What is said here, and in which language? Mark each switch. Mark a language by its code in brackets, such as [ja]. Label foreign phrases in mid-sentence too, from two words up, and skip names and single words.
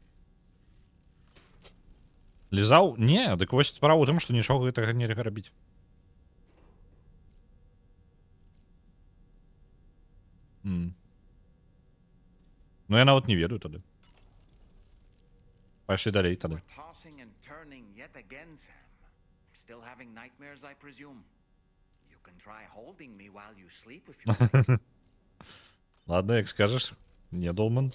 [be] Лізаў? Не, дык вось справа ў тым, што нічога гэтага нельга рабіць. Ну я нават не ведаю тады. Пайшлі далей тады. [en] We're tossing and turning yet again, Sam. Still having nightmares, I presume. You can try holding me while you sleep if you like. [be] Ладно, як скажеш. Не, Долман.